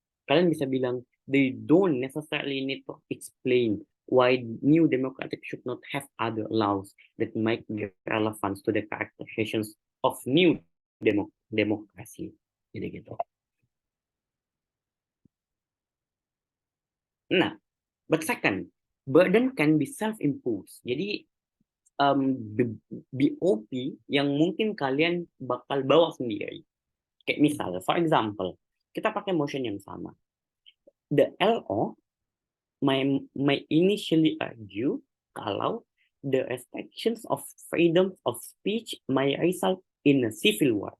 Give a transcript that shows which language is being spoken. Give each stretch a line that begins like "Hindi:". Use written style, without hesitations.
Indonesian: kalian bisa bilang
English: they don't necessarily need to explain why new democratic should not have other laws that might be relevant to the characterizations of new democracy.
Indonesian: Jadi gitu.
English: Nah, but second, burden can be self-imposed.
Indonesian: Jadi BOP yang mungkin kalian bakal bawa sendiri. Kayak misal,
English: for example,
Indonesian: kita pakai motion yang sama.
English: The LO may initially argue kalau the restrictions of freedom of speech may result in a civil war.